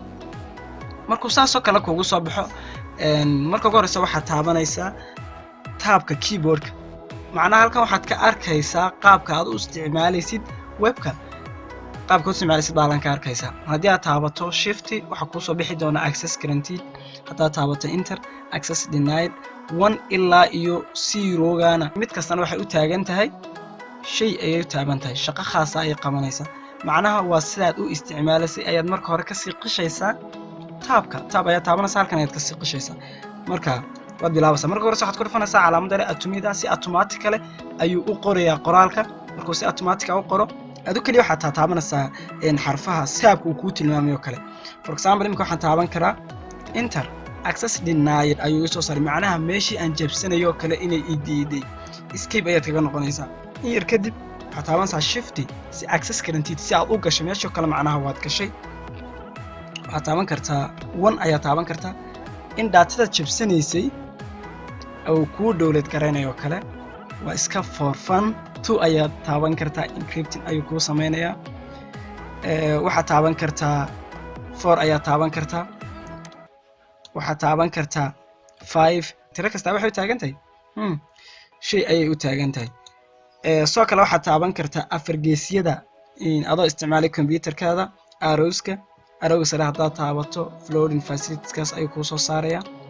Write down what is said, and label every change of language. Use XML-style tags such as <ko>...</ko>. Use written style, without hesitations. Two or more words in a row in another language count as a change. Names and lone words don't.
<so>markuu saasoo kale kugu soo baxo marka ugu horeysa waxaad taabanaysaa taabka keyboardka, macnaha halkan waxaad ka arkaysaa qaabka aad u isticmaalaysid webka, qaabka u isticmaalaysid baa ka arkaysaa. haddii aad taabato shift waxa ku soo bixi doona</so> <en>access granted,</en> <so>haddaad taabato enter</so> <en>access denied</en> <so>1 ilaa iyo 0 gaana mid kastana waxay u taagan tahay shay ayay u taaban tahay, shaqo khaas ah ay qabanaysaa. macnaha waa sidaad u isticmaalaysay ayaad marka hore ka sii qishaysaa taab ayaa taabanaysaa, halkan ayaad ka sii qishaysaa. marka waad bilaabaysaa. marka hore waxaad ku dhufanaysaa calaamadda atomida si automatically ayuu u qorayaa qoraalka. markuu si automatic u qoro adu kaliya waxaad taabanaysaa xarfaha saabka uu ku tilmaamayo kale.</so> <en>for example</en> <so>imika waxaan taaban karaa enter</so> <en>access denied</en> <so>ayuu soo saaray, macnaha meeshii aan jabsanayo kale inay diiday. escape ayaad kaga noqonaysaa. in yar kadib waxaad taabanaysaa shift si</so> <en>access granted</en> <so>si aad u gasho meesha kale, macnaha waad gashay. waxaad taaban kartaa 1 ayaa taaban kartaa in daatada jabsanaysay oo ku dawlad gareynayo kale, waa iska</so> <en>for fun.</en> <so>2 ayaa taaban kartaa encrypting ayuu ku sameeyaa. waxaad taaban kartaa 4 ayaa taaban kartaa. waxaad taaban kartaa 5. tiro kasta waxay u taagan tahay shay ayay u taagan tahay. soo kale waxaad taaban kartaa afar geesiyada adoo isticmaalay computerkaada arrowska sare haddaad taabato floating facilitieskaas ayuu kuu soo saarayaa.</so>